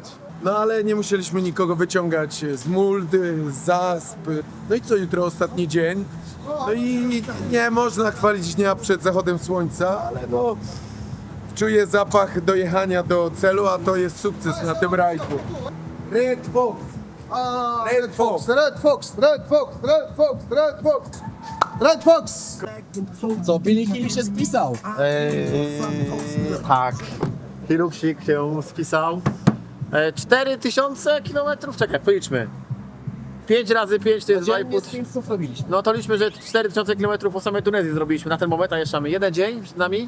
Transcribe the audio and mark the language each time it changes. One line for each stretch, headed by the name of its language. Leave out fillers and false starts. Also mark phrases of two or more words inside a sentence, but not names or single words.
Polish: No ale nie musieliśmy nikogo wyciągać z muldy, z zasp. No i co, jutro ostatni dzień. No i nie można chwalić dnia przed zachodem słońca, ale no czuję zapach dojechania do celu, a to jest sukces na tym rajdu. Red Fox! Red Fox! Red Fox, Red Fox, Red Fox, Red Fox, Red Fox! Co, Billy Hill się spisał? Tak. Hiruksik się spisał. 4000 km? Czekaj, policzmy. 5 razy 5 to jest 2,5. 500 robiliśmy. No to liczmy, że 4000 km po samej Tunezji zrobiliśmy na ten moment, a jeszcze mamy jeden dzień przed nami.